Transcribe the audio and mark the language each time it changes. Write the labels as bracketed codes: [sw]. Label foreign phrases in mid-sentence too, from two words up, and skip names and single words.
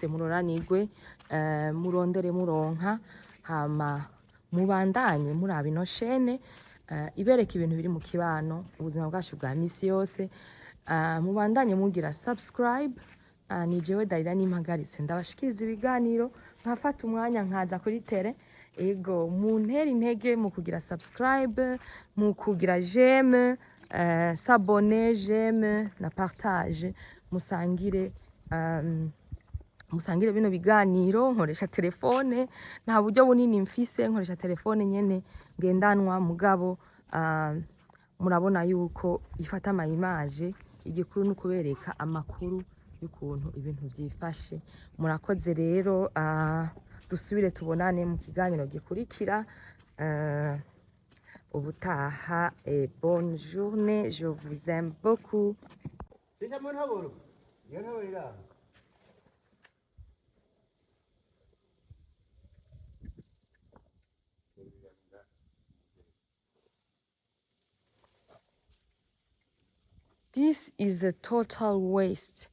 [rn] Muroranirwe, murondere muronka, hama mubandanye muraba ino shene ibereka ibintu biri mu kibano ubuzima bwacu bwa misi yose. Mubandanye mugira subscribe. Ni jewe Darira n'impagaritse ndabashikiriza ibiganiro nkafata umwanya nkaza kuri tele. Ego muntera intege mu kugira subscribe, mu kugira [fr] j'aime, s'abonner, j'aime [rn] na partage. Musangire bino biganiro. Nkoresha telefone, nta buryo bunini mfise, nkoresha telefone nyene ngendanwa mugabo murabona yuko ifata ama image. Igikuru no kubereka amakuru y'ukuntu ibintu byifashe. Murakoze rero, dusubire tubonane mu kiganiro gikurikira. Ubutaha, [fr] bonne journée, je vous aime beaucoup. [en] This is a total waste.